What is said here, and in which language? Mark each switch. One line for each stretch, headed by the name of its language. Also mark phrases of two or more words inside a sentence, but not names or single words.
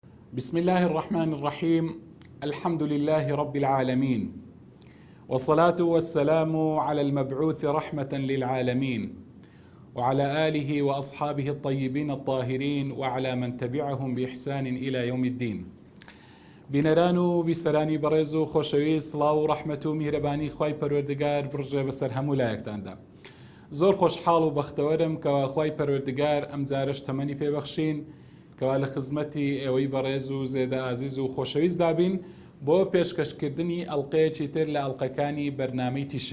Arabic: بسم الله الرحمن الرحيم. الحمد لله رب العالمين، والصلاة والسلام على المبعوث رحمة للعالمين، وعلى آله وأصحابه الطيبين الطاهرين، وعلى من تبعهم بإحسان إلى يوم الدين.
Central Kurdish: بنرانو بسراني بريزو خوشوي صلاو رحمتو مهرباني خواي پروردگار برژه بسر همو لایەکتاندا. زۆر خۆشحاڵ و بەختەوەرم کەوا خوای پەروەردگار ئەم جارش تەمەنی پێبەخشین کەوا لە خزمەتی ئێوەی بەڕێز و زێدە ئازیز و خۆشەویست دابین بۆ پێشکەشکردنی ئەڵقەیەکی تر لە ئەڵقەکانی بەرنامەی تیشک.